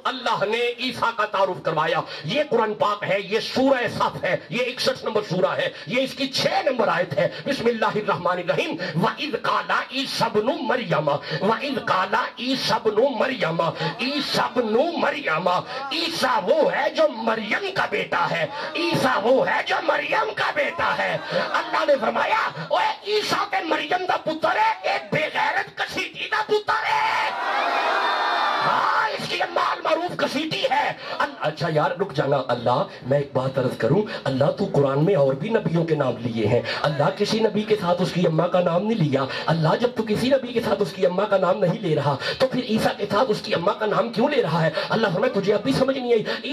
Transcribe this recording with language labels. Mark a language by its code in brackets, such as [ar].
[ur] اللہ نے عیسیٰ کا تعارف کروایا. یہ قرآن پاک ہے, یہ سورہ صف ہے, یہ 61 نمبر سورہ ہے, یہ اس کی 6 نمبر آیت ہے. [ar] بسم اللہ الرحمن الرحیم. وَإِذْ قَالَ عِيسَىٰ ابْنُ مَرْيَمَ وَإِذْ قَالَ عِيسَىٰ ابْنُ مَرْيَمَ. [ur] عیسیٰ ابن مریم, عیسیٰ وہ ہے جو مریم کا بیٹا ہے. عیسیٰ وہ ہے جو مریم کا بیٹا ہے. [pa] اللہ نے فرمایا اوے عیسیٰ تے مریم دا پتر ہے, ایک بے غیرت کسیٹی دا پتر ہے. [ur] ہاں اس کی اماں المعروف کسیٹی ہے. اچھا یار رک جانا. اللہ میں ایک بات عرض کروں, اللہ تو قرآن میں اور بھی نبیوں کے نام لیے ہیں. اللہ کسی نبی کے ساتھ اس کی اماں کا نام نہیں لیا. اللہ جب تو کسی نبی کے ساتھ اس کی اماں کا نام نہیں لے رہا تو پھر عیسیٰ کے ساتھ اس کی اماں کا نام کیوں لے رہا ہے؟ اللہ فرمائے تجھے اب بھی سمجھ نہیں آئی.